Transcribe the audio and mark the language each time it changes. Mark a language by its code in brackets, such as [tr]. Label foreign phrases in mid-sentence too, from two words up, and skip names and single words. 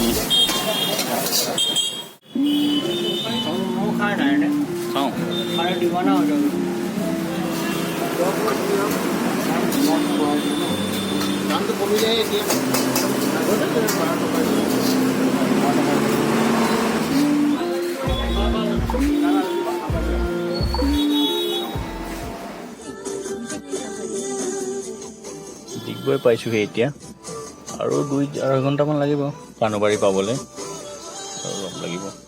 [hi] वो खा रहा है ना [as] খাওঁ [hi] अरे दीवाना हो जाओगे दाम तो कमी जाए [as] ডিগবৈ পাইছোঁহি এতিয়া আৰু 2-2.5 ঘণ্টামান লাগিব কানুবাৰী পাবলৈ আৰু লগ লাগিব